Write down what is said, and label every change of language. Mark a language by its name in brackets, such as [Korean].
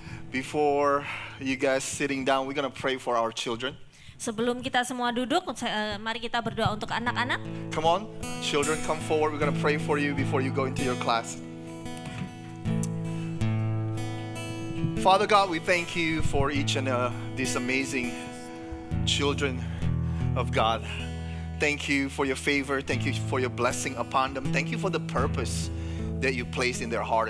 [English] before you guys sitting down, we're gonna pray for our children. [Indonesian] Sebelum kita semua duduk, mari kita berdoa untuk anak-anak. [English] Come on, children, come forward. We're gonna pray for you before you go into your class. Father God, we thank you for each and these amazing children of God. Thank you for your favor. Thank you for your blessing upon them. Thank you for the purpose that you placed in their heart.